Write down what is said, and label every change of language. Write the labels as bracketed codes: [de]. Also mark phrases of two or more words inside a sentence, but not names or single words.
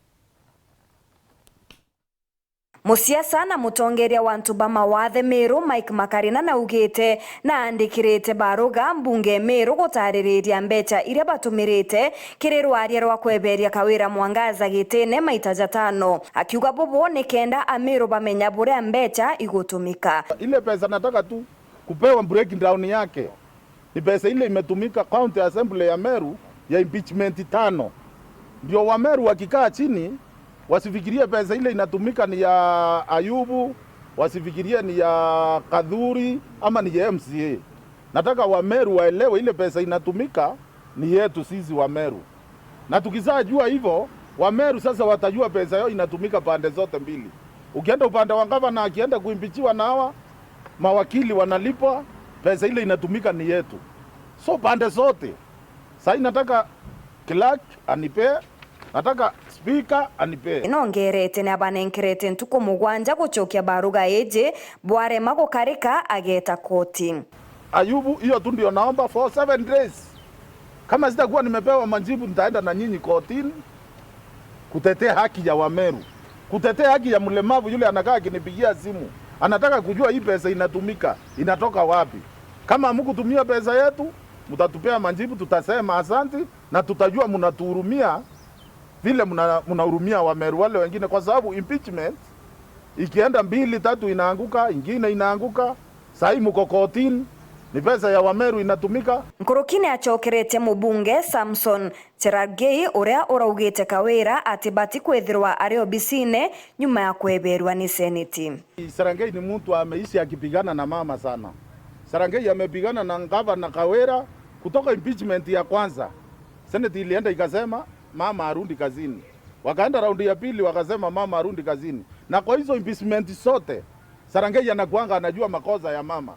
[mer] Musiasa na mutongeria wantu ba mawathe Meru Mike Makarina na ugite na andikirite baruga mbunge Meru gutaririria mbecha iria batumirite kirirwaria rwa kweberia kawira Mwangaza gitine maita jatano akiuga bobo ni kenda Amero bamenya buria mbecha igutumika. [sw] Ile pesa nataka tu kupewa [en] breaking down [sw] yake ni pesa ile imetumika [en] county assembly [sw] ya Meru ya impeachment 5 ndio wa Meru wakikaa chini wasifikirie pesa ile inatumika ni ya Ayubu, wasifikirie ni ya Kadhuri ama ni ya MCA. Nataka wa Meru waelewe ile pesa inatumika ni yetu sisi wa Meru. Na tukizajua hivyo, wa Meru sasa watajua pesa yao inatumika pande zote mbili. Ukienda upande wa gavana akienda kuimpichiwa na hawa mawakili wanalipwa, pesa ile inatumika ni yetu. So pande zote. Sasa nataka clerk anipe, nataka speaker anipe. [mer] Inongerete na banenkerete ntuko mugwanja guchokia baruga eje bware mago karika ageta koti. [sw] Ayubu hiyo tu ndio naomba [en] for 7 days. [sw] Kama sitakuwa nimepewa majibu nitaenda na nyinyi kotini kutetea haki ya Wameru. Kutetea haki ya mlemavu yule anakaa akinipigia simu. Anataka kujua hii pesa inatumika, inatoka wapi. Kama hamkutumia pesa yetu, mtatupea majibu, tutasema asante na tutajua mnatuhurumia vile mnahurumia Wameru wale wengine, kwa sababu impeachment ikienda 2 3 inaanguka, ingine inaanguka. Sasa mko kotini, ni pesa ya Wameru inatumika. [mer] Nkurukine achokerete mubunge Samson Cherargei uria uraugite kawira atibati kwethirwa ario bisine nyuma ya kweberwa ni seneti. [sw] Cherargei ni mtu ameishi akipigana na mama sana. Cherargei amepigana na gavana Kawira kutoka impeachment ya kwanza. Seneti ilienda ikasema mama arundi kazini. Wakaenda raundi ya pili wakasema mama arundi kazini. Na kwa hizo impeachment sote Cherargei anakuanga anajua makosa ya mama.